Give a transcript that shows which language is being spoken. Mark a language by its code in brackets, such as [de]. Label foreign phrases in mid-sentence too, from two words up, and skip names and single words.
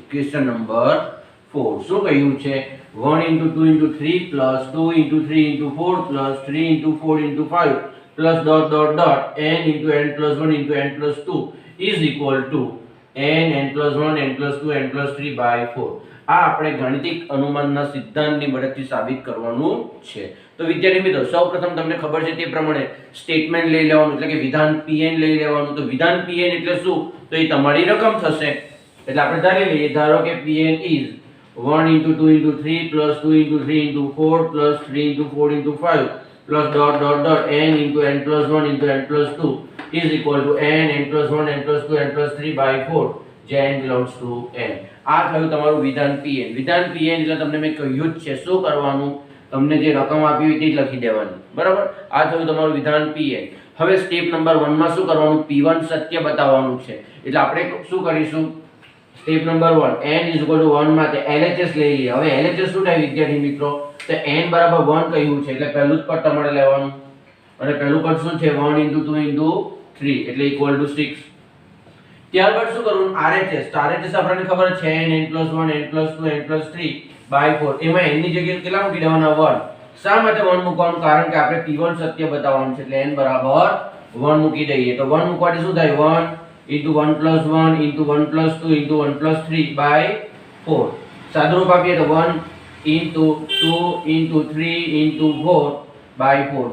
[en] question number [gu] 4 શું કહ્યું છે? [en] 1 * 2 * 3 + 2 * 3 * 4 + 3 * 4 * 5 plus dot dot dot n into n plus 1 into n plus 2 is equal to n plus 1 n plus 2 n plus 3 by 4. [gu] આ આપણે ગાણિતિક અનુમાનના સિદ્ધાંતની મદદથી સાબિત કરવાનું છે. તો વિદ્યાર્થી મિત્રો સૌપ્રથમ તમને ખબર છે તે પ્રમાણે સ્ટેટમેન્ટ લઈ લેવાનું, એટલે કે વિધાન pn લઈ લેવાનું. તો વિધાન pn એટલે શું? તો એ તમારી રકમ થશે. એટલે આપણે ધારી લઈએ, ધારો કે [en] pn is 1 * 2 * 3 + 2 * 3 * 4 + 3 * 4 * 5 plus dot dot dot n into n plus 1 into n plus 2 is equal to n plus 1 n plus 2 n plus 3 by 4 [gu] જ્યાં [en] n belongs to n. [gu] આ થયું તમારું વિધાન pn. વિધાન pn એટલે તમને મેં કહ્યું જ છે શું કરવાનું, તમને જે રકમ આપી હોય તે જ લખી દેવાની, બરાબર. આ થયું તમારું વિધાન pn. હવે [en] step number [gu] 1 માં શું કરવાનું? p1 સત્ય બતાવવાનું છે. એટલે આપણે શું કરીશું? [en] step number [gu] 1 n = 1 માટે LHS લઈ લઈએ. હવે LHS શું થાય વિદ્યાર્થી મિત્રો? તો n = 1 કહ્યું છે એટલે પહેલું જ પદ તમારે લેવાનું. અને પહેલું પદ શું છે? 1 * 2 * 3 એટલે = 6. ત્યારબાદ શું કરવું? RHS. તો RHS આપણને ખબર છે [en] n plus 1 n plus 2 n plus 3 by 4. [gu] એમાં n ની જગ્યાએ કેટલા મૂકી દેવાના? 1. શા માટે 1 મૂકવાનું? કારણ કે આપણે p1 સત્ય બતાવવાનું છે એટલે n = 1 મૂકી દઈએ. તો 1 મૂકવાથી શું થાય? [en] 1 * 1 plus 1 * 1 plus 2 * 1 plus 3 by 4. [gu] સાદુરૂપ આપીએ તો 1 * 2 * 3 * 4 by 4.